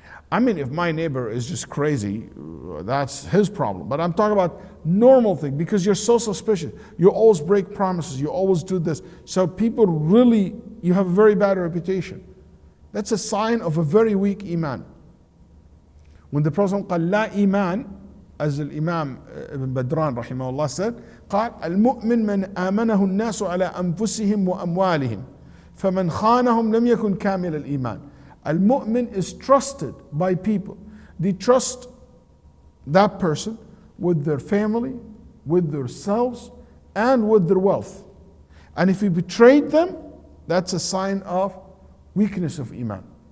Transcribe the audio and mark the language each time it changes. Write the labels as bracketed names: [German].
[English] I mean, if my neighbor is just crazy, that's his problem. But I'm talking about normal thing, because you're so suspicious. You always break promises. You always do this. So people really, you have a very bad reputation. That's a sign of a very weak iman. When the Prophet [Arabic] قال لا إيمان, [English] as the Imam Ibn Badran rahimahullah said, [Arabic] قال المؤمن من آمنه الناس على أنفسهم وأموالهم فمن خانهم لم يكن كامل الإيمان. [English] Al-Mu'min is trusted by people. They trust that person with their family, with themselves, and with their wealth. And if he betrayed them, that's a sign of weakness of Iman.